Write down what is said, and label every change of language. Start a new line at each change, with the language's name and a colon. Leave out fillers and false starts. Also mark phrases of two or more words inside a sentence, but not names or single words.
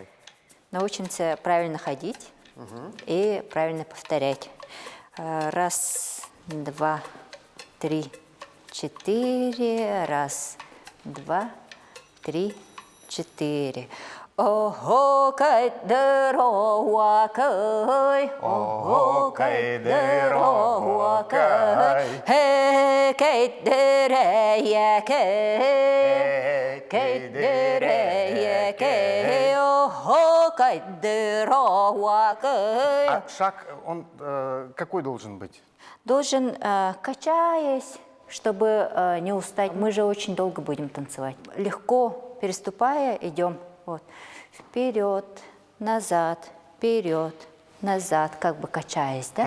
Russian: Научимся правильно ходить и правильно повторять. Раз, два, три, четыре. Раз, два, три, четыре. Ого, кай дорога, кай. Ого, кай дорога, кай. Хе, кай дерея, кай. Кай дерея, кай. Ого, кай дорога, кай. А шаг, он какой должен быть? Должен, качаясь, чтобы не устать. Мы же очень долго будем танцевать. Легко переступая идем. Вот. Вперед, назад, как бы качаясь, да?